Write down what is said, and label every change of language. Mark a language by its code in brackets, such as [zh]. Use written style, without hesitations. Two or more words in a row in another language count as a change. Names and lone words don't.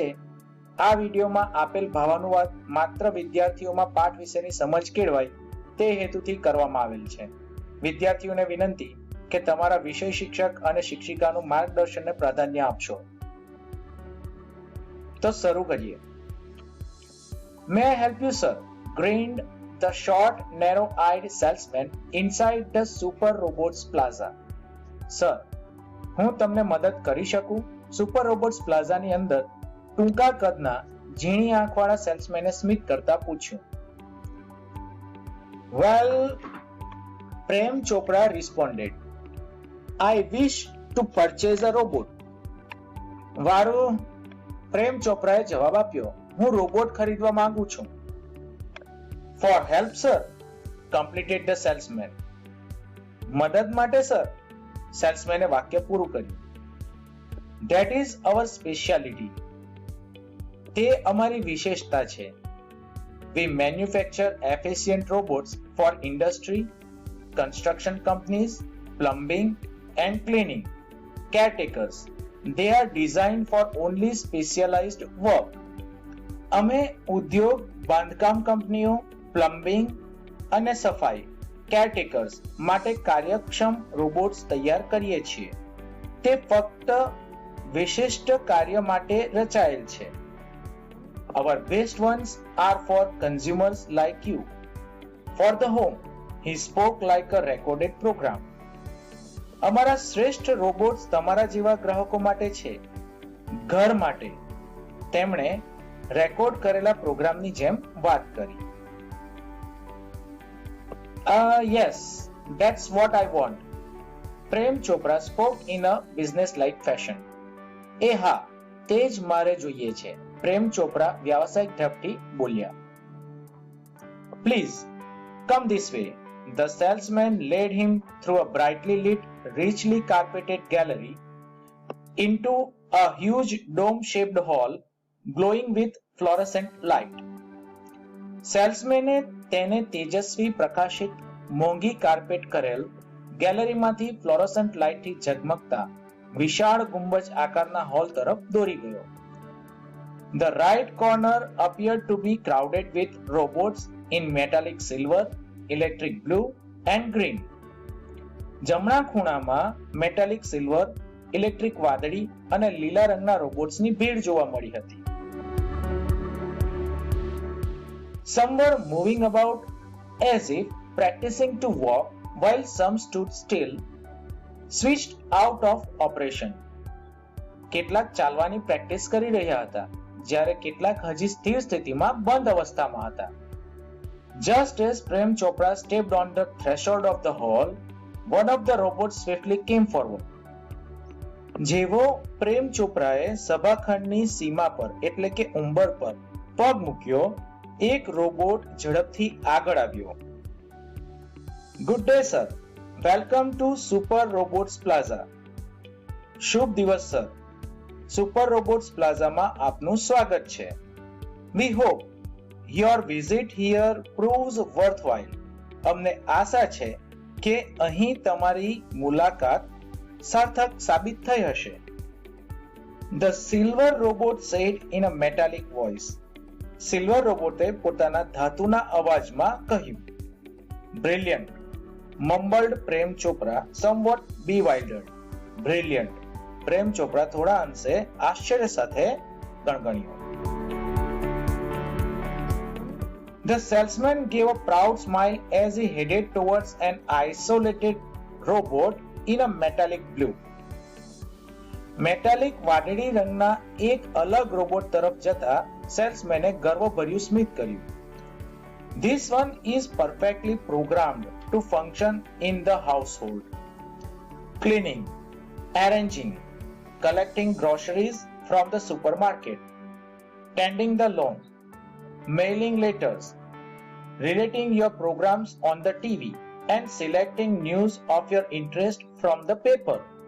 [gu] આ વિડીયોમાં આપેલ ભાવાનુવાદ માત્ર વિદ્યાર્થીઓમાં પાઠ વિશેની સમજ કેળવાય તે હેતુથી કરવામાં આવેલ છે. વિદ્યાર્થીઓને વિનંતી કે તમારા વિષય શિક્ષક અને શિક્ષિકાનું માર્ગદર્શનને પ્રાધાન્ય આપશો. તો શરૂ કરીએ. [en] May I help you, sir? Grinned the short, narrow-eyed salesman inside the Super Robots Plaza. Sir, [gu] હું તમને મદદ કરી શકું? સુપર રોબોટ્સ પ્લાઝાની અંદર ટૂંકા કદના ઝીણી આંખવાળા સેલ્સમેને સ્મિત કરતા પૂછ્યું. [en] Well, પ્રેમ ચોપડા responded. I wish to purchase a robot. [gu] વારું પ્રેમ ચોપરાએ જવાબ આપ્યો, હું રોબોટ ખરીદવા માંગુ છું. [en] For help, sir, completed the salesman. [gu] મદદ માટે સર, સેલ્સમેને વાક્ય પૂરું કર્યું. [en] That is our specialty. [gu] તે અમારી વિશેષતા છે. [en] We manufacture efficient robots for industry, construction companies, plumbing and cleaning, caretakers. They are designed for only specialized work. [gu] અમે ઉદ્યોગ, બાંધકામ કંપનીઓ, પ્લમ્બિંગ અને સફાઈ કેરટેકર્સ માટે કાર્યક્ષમ રોબોટ્સ તૈયાર કરીએ છીએ. તે ફક્ત વિશિષ્ટ કાર્ય માટે રચાયેલ છે. [en] Our best ones are for consumers like you. For the home, he spoke like a recorded program. [gu] અમારા શ્રેષ્ઠ રોબોટ્સ તમારા જેવા ગ્રાહકો માટે છે. ઘર માટે તેમણે રેકોર્ડ કરેલા પ્રોગ્રામની જેમ વાત કરી. [en] Yes, that's what I want. પ્રેમ ચોપરા spoke in a business-like fashion. [gu] એ હા, તે જ મારે જોઈએ છે. પ્રેમ ચોપરા વ્યાવસાયિક ઢબથી બોલ્યા. [en] Please, come this way. The salesman led him through a brightly lit, richly carpeted gallery into a huge dome-shaped hall glowing with fluorescent light. [gu] સેલ્સમેને તેને તેજસ્વી પ્રકાશિત મોંઘી કાર્પેટ કરેલ ગેલેરીમાંથી ફ્લોરોસન્ટ લાઇટથી ઝગમગતા વિશાળ ગુંબજ આકારના હોલ તરફ દોરી ગયો. [en] The right corner appeared to be crowded with robots in metallic silver, electric blue and green. [gu] જમણા ખૂણામાં મેટાલિક સિલ્વર, ઇલેક્ટ્રિક વાદળી અને લીલા રંગના રોબોટ્સની ભીડ જોવા મળી હતી. [en] Some were moving about as if practicing to walk, while some stood still, switched out of operation. [gu] કેટલાક ચાલવાની પ્રેક્ટિસ કરી રહ્યા હતા, જ્યારે કેટલાક હજી સ્થિર સ્થિતિમાં બંધ અવસ્થામાં હતા. [en] Just as Prem Chopra stepped on the threshold of the hall, one of the robots swiftly came forward. [gu] જેવો પ્રેમ ચોપરાએ સભાખંડની સીમા પર એટલે કે ઉંબર પર પગ મૂક્યો, એક રોબોટ ઝડપથી આગળ આવ્યો. [en] Good day, sir. Welcome to Super Robots Plaza. [gu] શુભ દિવસ સર, સુપર રોબોટ્સ પ્લાઝામાં આપનું સ્વાગત છે. [en] We hope your visit here proves worthwhile. [gu] અમને આશા છે કે અહીં તમારી મુલાકાત સાર્થક સાબિત થઈ હશે. [en] The silver robot said in a metallic voice. [gu] સિલ્વર રોબોટે પોતાના ધાતુના અવાજમાં કહ્યું. [en] Brilliant, mumbled પ્રેમ ચોપરા, somewhat bewildered. Brilliant, [gu] પ્રેમ ચોપરા થોડા અંશે આશ્ચર્ય સાથે ગણગણ્યો. [en] The salesman gave a proud smile as he headed towards an isolated robot in a metallic blue. [gu] મેટાલિક વાદળી રંગના એક અલગ રોબોટ તરફ જતા સેલ્સમેને ગર્વભર્યું સ્મિત કર્યું. [en] This one is perfectly programmed to function in the household. Cleaning, arranging, collecting groceries from the supermarket, tending the lawn, mailing letters, relating your programs on the TV, and selecting news of your interest from the paper.